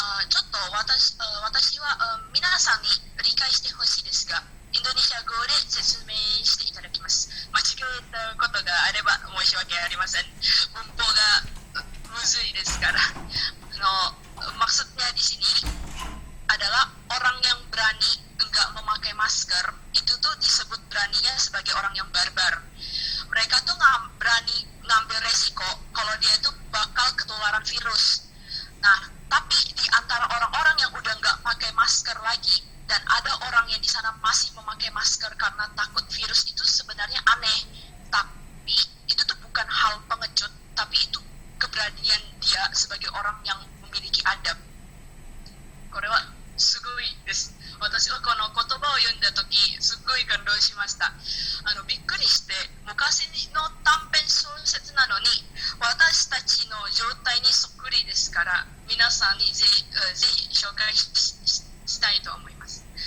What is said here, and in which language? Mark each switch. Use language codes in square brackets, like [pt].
[ja] ちょっと私は皆さんに理解してほしいですが、インドネシア語で説明していただきます。間違えたことがあれば申し訳ありません。文法がむずいですから。 [id] Maksudnya di sini adalah orang yang berani enggak memakai masker itu tuh disebut beraninya sebagai orang yang barbar. Mereka tuh berani ngambil resiko kalau dia tuh bakal ketularan virus. Nah, tapi di antara orang-orang yang udah nggak pakai masker lagi dan ada orang yang di sana masih memakai masker karena takut virus, itu sebenarnya aneh. Tapi itu tuh bukan hal pengecut, tapi itu keberanian dia sebagai orang yang memiliki adab. [ja] これはすごいです。私はこの言葉を読んだときすっごい感動しました。びっくりして、昔の短編小説なのに私たちの状態にそっくりですから、皆さんにぜひ紹介したいと思います。